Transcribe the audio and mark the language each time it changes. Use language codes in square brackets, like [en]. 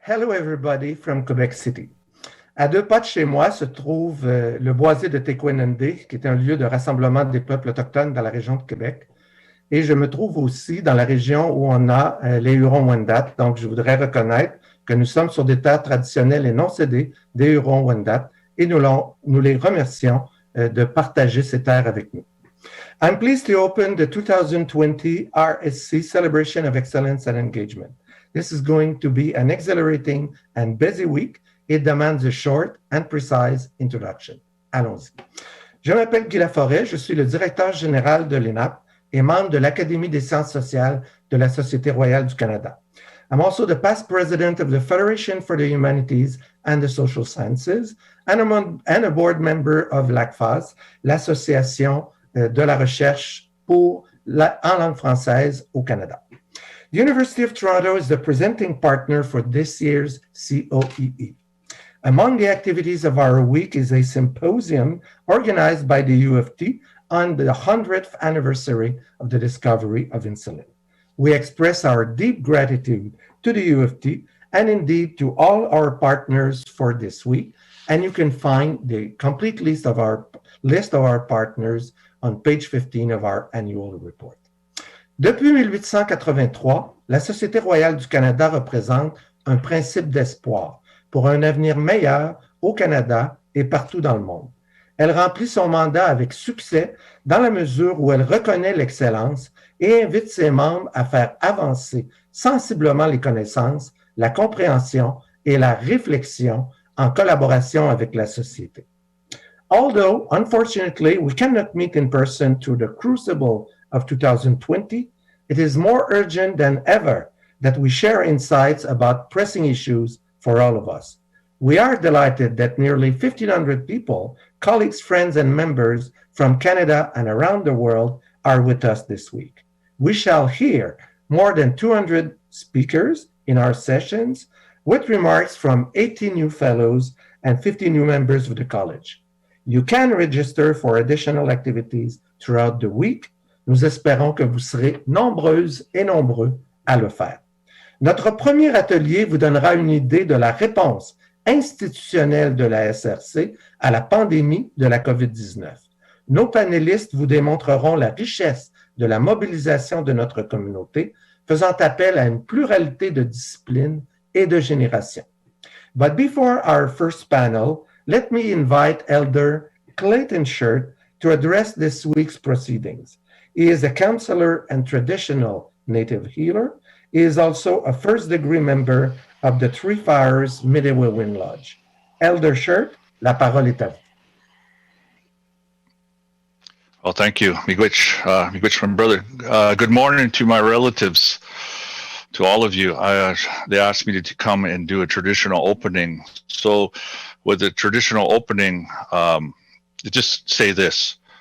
[en] Hello everybody from Quebec City. [fr] À 2 pas de chez moi se trouve le boisé de Tequendé, qui est un lieu de rassemblement des peuples autochtones dans la région de Québec. Et je me trouve aussi dans la région où on a les Hurons-Wendat. Donc, je voudrais reconnaître que nous sommes sur des terres traditionnelles et non cédées des Hurons-Wendat et nous les remercions de partager ces terres avec nous. [en] I'm pleased to open the 2020 RSC Celebration of Excellence and Engagement. This is going to be an exhilarating and busy week. It demands a short and precise introduction. [fr] Allons-y. Je m'appelle Guy Laforêt, je suis le directeur général de l'ENAP et membre de l'Académie des sciences sociales de la Société royale du Canada. [en] I'm also the past president of the Federation for the Humanities and the Social Sciences and a board member of l'ACFAS, l'Association de la recherche en langue française au Canada. The University of Toronto is the presenting partner for this year's COEE. Among the activities of our week is a symposium organized by the U of T on the 100th anniversary of the discovery of insulin. We express our deep gratitude to the U of T and indeed to all our partners for this week. And you can find the complete list of our partners on page 15 of our annual report. [fr] Depuis 1883, la Société royale du Canada représente un principe d'espoir pour un avenir meilleur au Canada et partout dans le monde. Elle remplit son mandat avec succès dans la mesure où elle reconnaît l'excellence et invite ses membres à faire avancer sensiblement les connaissances, la compréhension et la réflexion en collaboration avec la société. [en] Although, unfortunately, we cannot meet in person through the crucible of 2020, it is more urgent than ever that we share insights about pressing issues for all of us. We are delighted that nearly 1,500 people, colleagues, friends, and members from Canada and around the world are with us this week. We shall hear more than 200 speakers in our sessions with remarks from 80 new fellows and 50 new members of the college. You can register for additional activities throughout the week. [fr] Nous espérons que vous serez nombreuses et nombreux à le faire. Notre premier atelier vous donnera une idée de la réponse institutionnelle de la SRC à la pandémie de la COVID-19. Nos panélistes vous démontreront la richesse de la mobilisation de notre communauté, faisant appel à une pluralité de disciplines et de générations. [en] But before our first panel, let me invite Elder Clayton Shirt to address this week's proceedings. He is a counselor and traditional native healer. He is also a first-degree member of the Three Fires Medieval Wind Lodge. [fr] Elder Shirt, la parole est à vous. [en] Well, thank you, Miigwech, my brother. Good morning to my relatives, to all of you. They asked me to come and do a traditional opening. So with the traditional opening, just say this.